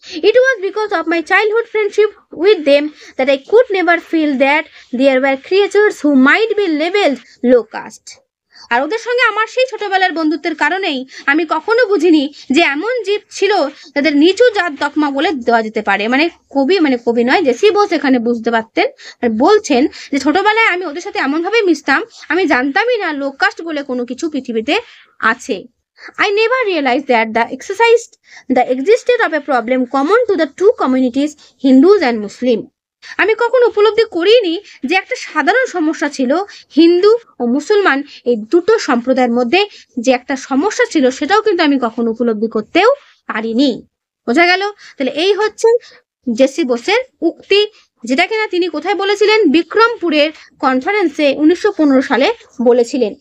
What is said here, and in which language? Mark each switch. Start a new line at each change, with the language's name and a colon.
English: it was because of my childhood friendship with them that I could never feel that there were creatures who might be levelled low caste,
Bangla: আর ওদের সঙ্গে আমার সেই ছোটবেলার বন্ধুত্বের কারণেই আমি কখনো বুঝিনি যে এমন জীব ছিল তাদের নিচু জাত তকমা বলে দেওয়া যেতে পারে। কবি নয়, জেসি বোস এখানে বুঝতে পারতেন আর বলছেন যে ছোটবেলায় আমি ওদের সাথে এমন ভাবে মিশতাম, আমি জানতামই না লো কাস্ট বলে কোনো কিছু পৃথিবীতে আছে।
English: I never realized that the existence of a problem common to the two communities, Hindus and Muslim.
Bangla: আমি কখনো উপলব্ধি করিনি যে একটা সাধারণ সমস্যা ছিল হিন্দু ও মুসলমান এই দুটো সম্প্রদায়ের মধ্যে, যে একটা সমস্যা ছিল সেটাও কিন্তু আমি কখনো উপলব্ধি করতেও পারিনি। বোঝা গেল? তাহলে এই হচ্ছে জেসি বোসের উক্তি, যেটা কিনা তিনি কোথায় বলেছিলেন, বিক্রমপুরের কনফারেন্সে 1915 সালে বলেছিলেন।